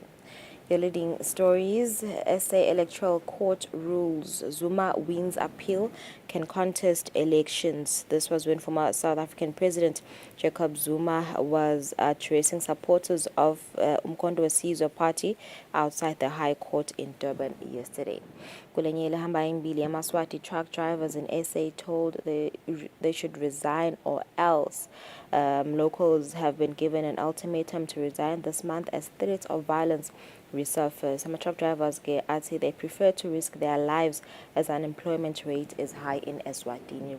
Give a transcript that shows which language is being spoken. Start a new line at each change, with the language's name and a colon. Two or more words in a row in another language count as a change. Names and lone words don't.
English: Your leading stories: SA Electoral Court rules Zuma wins appeal, can contest elections. This was when former South African President Jacob Zuma was addressing supporters of Umkhonto weSizwe party outside the High Court in Durban yesterday.
Swati: Kulenyele hamba imbili
English: Maswati truck drivers in SA told they should resign or else. Locals have been given an ultimatum to resign this month as threats of violence resurface. Some truck drivers say they prefer to risk their lives as unemployment rate is high in Eswatini.